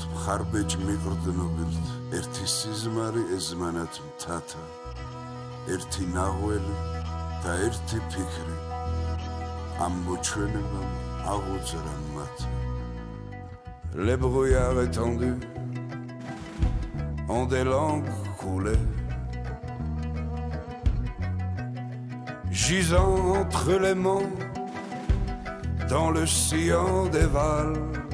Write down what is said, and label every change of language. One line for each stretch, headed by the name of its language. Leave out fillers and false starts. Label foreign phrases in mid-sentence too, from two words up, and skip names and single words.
Georgian: მხარბეჭ მიყრდნობილთ ერთი სიზმარი ეზმანათ მთათა ერთი ნაღველი და ერთი ფიქრი ამ მოჩვენებამ აღუძრა მათ.
French: Les brouillards étendus ont des langues coulées, gisant entre les monts dans le sillon des vals,